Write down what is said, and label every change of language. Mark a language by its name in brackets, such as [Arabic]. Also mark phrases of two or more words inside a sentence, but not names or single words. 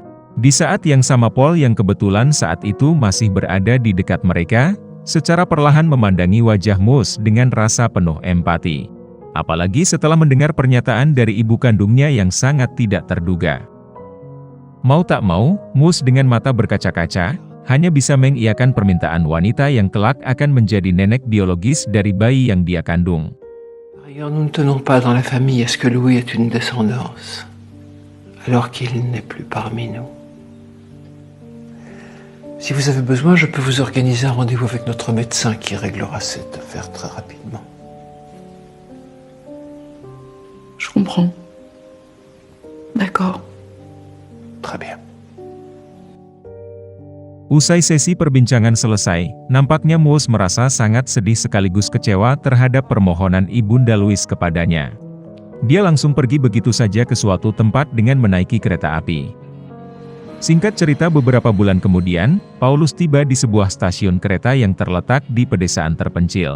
[Indonesian] Di saat yang sama Paul yang kebetulan saat itu masih berada di dekat mereka, secara perlahan memandangi wajah Moose dengan rasa penuh empati. Apalagi setelah mendengar pernyataan dari ibu kandungnya yang sangat tidak terduga. Mau tak mau, Moose dengan mata berkaca-kaca, hanya bisa mengiyakan permintaan wanita yang kelak akan menjadi nenek biologis dari bayi yang dia kandung. [French] Par ailleurs, nous ne tenons pas dans la famille à ce que Louis ait une descendance, alors qu'il n'est plus parmi nous. Si vous avez besoin, je peux vous organiser un rendez-vous avec notre médecin qui réglera cette affaire très rapidement. Je comprends. D'accord. Très bien. [Indonesian] Usai sesi perbincangan selesai, nampaknya Moose merasa sangat sedih sekaligus kecewa terhadap permohonan Ibunda Louis kepadanya. Dia langsung pergi begitu saja ke suatu tempat dengan menaiki kereta api. Singkat cerita beberapa bulan kemudian, Paulus tiba di sebuah stasiun kereta yang terletak di pedesaan terpencil.